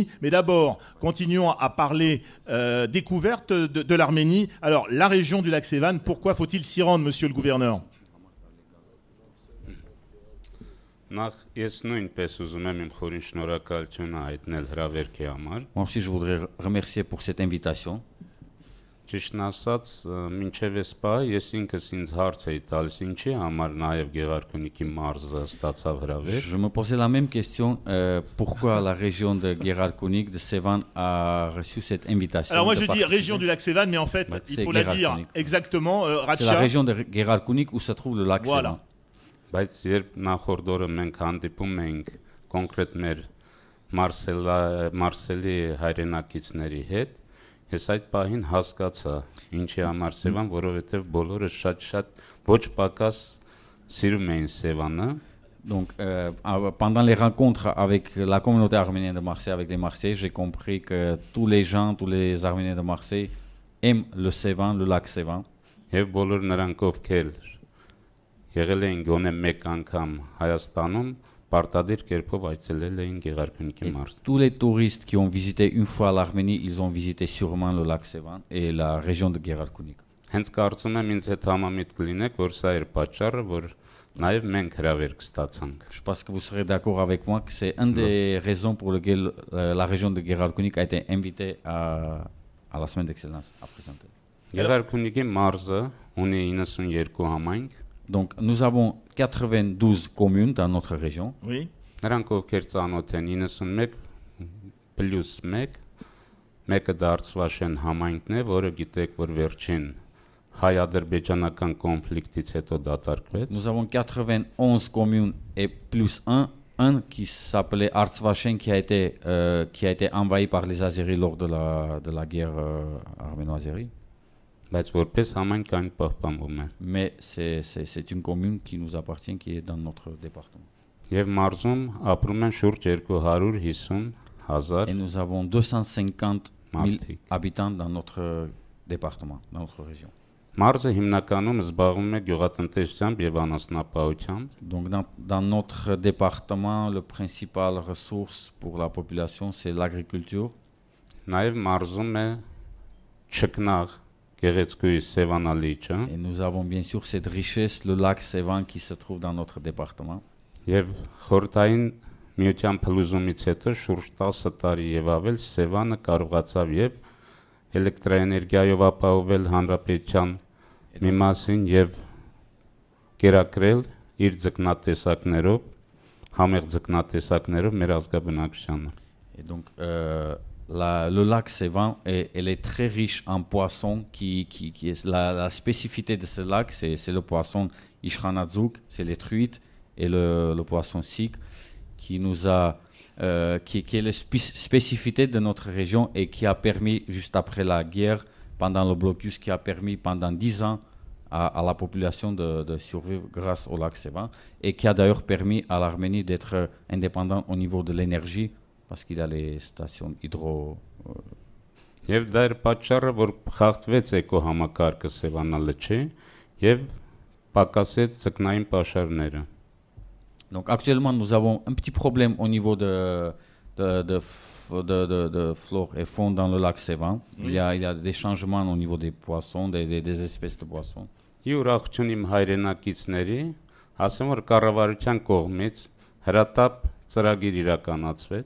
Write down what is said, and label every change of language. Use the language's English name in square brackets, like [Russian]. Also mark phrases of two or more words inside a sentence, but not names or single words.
[French] Mais d'abord, continuons à parler découverte de l'Arménie. Alors, la région du lac Sevan, pourquoi faut-il s'y rendre, monsieur le gouverneur? Moi aussi, je voudrais remercier pour cette invitation. [Armenian] Ճիշտն ասած, մինչև այս պահ ես ինքս ինձ հարց էի տալիս ինչի համար նաև Գեղարքունիքի մարզը ստացավ հրավեր։ [French] Je me posais la même question, pourquoi la région de Gherarkounik, de Sevan, a reçu cette invitation. Alors moi je dis région du lac Sevan, mais en fait, il faut la dire exactement, C'est la région de Gherarkounik où se trouve le lac Sevan. [Armenian] Բայց երբ նախորդ օրը մենք հանդիպում էինք կոնկրետ մեր Մարսելի հայրենակիցների հետ, ես այդ պահին հասկացա ինչի համար Սևան, որովհետև բոլորը շատ ոչ պակաս սիրում էին Սևանը. [French] Donc pendant les rencontres avec la communauté arménienne de Marseille, avec les Marseillais, j'ai compris que tous les gens, tous les Arméniens de Marseille aiment le Sévan, le lac Sévan. [Armenian] Եվ բոլոր նրանք ովքեր եղել էին գոնե մեկ անգամ Հայաստանում, պարտադիր կերպով այցելել էին Գեղարքունիքի մարզ։ [French] Tous les touristes qui ont visité une fois l'Arménie, ils ont visité sûrement le lac Sévan et la région de Gheralkunik. [Armenian] Հենց կարծում եմ ինձ հետ համամիտ կլինեք, որ սա էր պատճառը, որ նաև մենք հրավերք ստացանք։ [French] Je pense que vous serez d'accord avec moi que c'est une des raisons pour lesquelles la région de Gheralkunik a été invitée à la semaine d'excellence à présenter. [Armenian] Գեղարքունիքի մարզը ունի 92 համայնք։ [French] Donc nous avons 92 communes dans notre région. Oui. [Armenian] Նրանք ովքեր ծանոթ են 91 + 1, մեկը Դարցվաշեն համայնքն է, որը գիտեք, որ վերջին հայ-ադրբեջանական կոնֆլիկտից հետո դատարկվեց։ [French] Nous avons 91 communes et plus un qui s'appelait Artsvachen qui a été envahi par les Azéris lors de la guerre arméno-azérie. [Armenian] Բայց որպես համայնք այն պահպանվում է։ [French] Mais c'est une commune qui nous appartient, qui est dans notre département. [Armenian] Եվ մարզում ապրում են շուրջ 250,000 [French] Et nous avons 250 000 [Armenian] մարդիկ։ [French] habitants dans notre département, dans notre région. [Armenian] Մարզը հիմնականում զբաղվում է գյուղատնտեսությամբ եւ անասնապահությամբ։ [French] Donc dans notre département, le principal ressource pour la population, c'est l'agriculture. [Armenian] Նաեւ մարզում է չկնաղ գեղեցկուի Սևանալիճը [French] Et nous avons bien sûr cette richesse, le lac Sévan qui se trouve dans notre département. [Armenian] եւ խորհրդային միության փլուզումից հետո շուրջ 10 տարի եւ ավել Սևանը կարողացավ եւ էլեկտրաէներգիայով ապահովել հանրապետության մի մասին եւ կերակրել իր ձկնատեսակներով, համեղ ձկնատեսակներով մեր ազգաբնակչությանը։ [French] Et donc le lac Sévan, elle est très riche en poissons. Qui est la spécificité de ce lac, c'est le poisson Ishranadzouk, c'est les truites et le poisson sik qui est la spécificité de notre région et qui a permis, juste après la guerre, pendant le blocus, qui a permis pendant 10 ans à la population de survivre grâce au lac Sévan et qui a d'ailleurs permis à l'Arménie d'être indépendante au niveau de l'énergie parce qu'il a les stations hydro. [Armenian] Եվ դա էր պատճառը, որ խախտվեց էկոհամակարգը Սևանալիճի եւ պակասեց ձկնային պաշարները։ [French] Donc actuellement, nous avons un petit problème au niveau de flore et faune dans le lac Sévan. Oui. Il y a des changements au niveau des poissons, des espèces de poissons. [Armenian] Ուրախություն իմ հայրենակիցների, ասեմ որ կառավարության կողմից հրատապ ծրագիր իրականացվեց։